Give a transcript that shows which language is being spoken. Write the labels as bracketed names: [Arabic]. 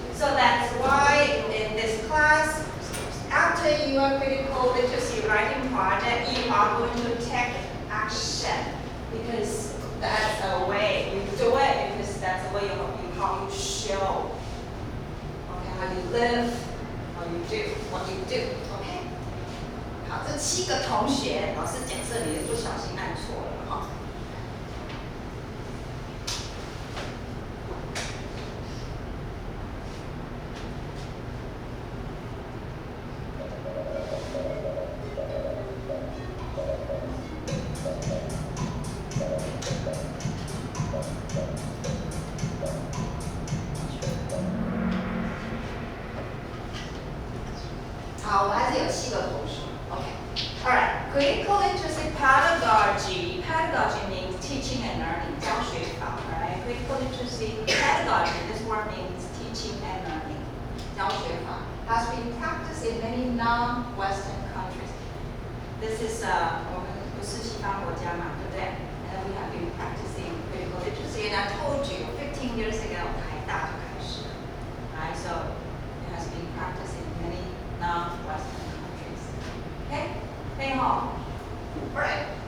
[English] So that's why in this class, after your critical literacy writing project, you are going to take action because that's a way you do it, because that's the way how you show, okay, how you live, how you do, what you do, okay? [Chinese] 好，这7个同学，老师假设你不小心按错了哈。好，我们还是有7个同学 ，OK。 [English] Alright, critical literacy pedagogy. Pedagogy means teaching and learning, [Chinese] 教学法 [English] right? Critical literacy pedagogy. This word means teaching and learning, [Chinese] 教学法 [English] has been practiced in many non-Western countries. This is [Chinese] 我们不是西方国家嘛，对不对？ [English] And we have been practicing critical literacy. And I told you 15 years ago, [Chinese] 台大就开始了 [English] right? So it has been practiced in many non-Western countries. Okay? [Chinese] 可以哈 [English] Alright.